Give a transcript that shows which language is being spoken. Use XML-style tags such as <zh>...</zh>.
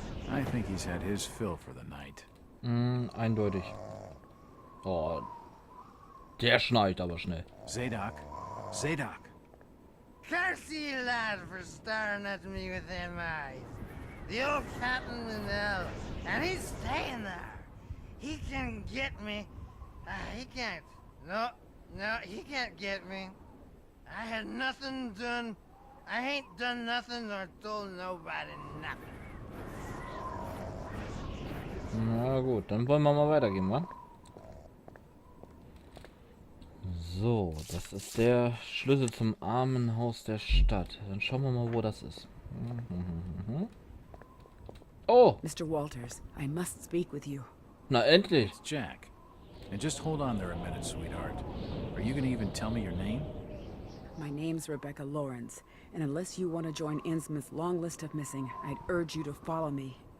<en>I think he's had his fill for the night.</en> <de>Eindeutig. Oh, der schneit aber schnell.</de> <en>Zadok! Zadok! Curse you, lad, for staring at me with them eyes. The old captain in hell, and he's staying there. He can get me. He can't. No, he can't get me. I had nothing done. I ain't done nothing or told nobody nothing.</en> <de>Na gut, dann wollen wir mal weitergehen, wa? So, das ist der Schlüssel zum Armenhaus der Stadt. Dann schauen wir mal, wo das ist. Oh!</de> <en>Mr. Walters, I must speak with you.</en> <de>Na endlich!</de> <en>It's Jack. And just hold on there a minute, sweetheart. Are you gonna even tell me your name? My name's Rebecca Lawrence, and unless you want to join Insmouth's long list of missing, I'd urge you to follow me.</en>